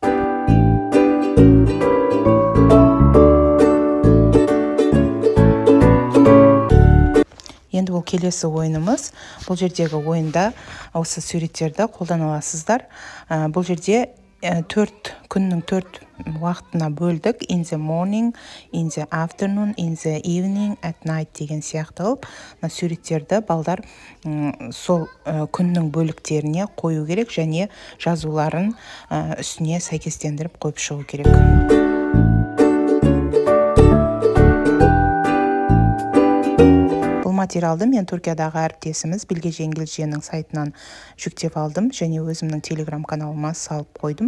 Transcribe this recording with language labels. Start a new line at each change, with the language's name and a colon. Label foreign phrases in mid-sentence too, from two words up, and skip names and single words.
Kazakh: Енді бұл келесі ойынымыз. Бұл жердегі ойында осы суреттерді қолдана аласыздар. Бұл жерде 4 күннің 4 уақытына бөлдік.
English: In the morning, in the afternoon, in the evening, at night
Kazakh: деген сияқты қылып, суреттерді балдар сол күннің бөліктеріне қою керек және жазуларын үстіне сәйкестендіріп қойып шығу керек. Материалды мен Түркиядағы әріптесіміз Білге Жеңгелженің сайтынан жүктеп алдым және өзімнің телеграм каналыма салып қойдым.